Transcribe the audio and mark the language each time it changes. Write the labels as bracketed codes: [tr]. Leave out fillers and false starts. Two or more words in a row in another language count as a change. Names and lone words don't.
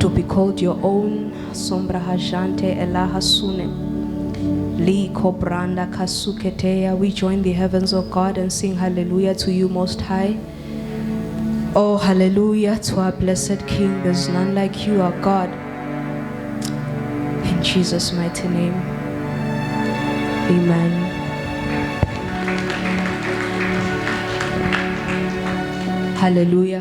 [en] called your own. Sombra hajante elaha sune. Li kobranda kasuketeya. We join the heavens, O God, and sing hallelujah to you, Most High. Oh, hallelujah to our blessed King. There's none like you, our God. In Jesus' mighty name. Amen. Hallelujah.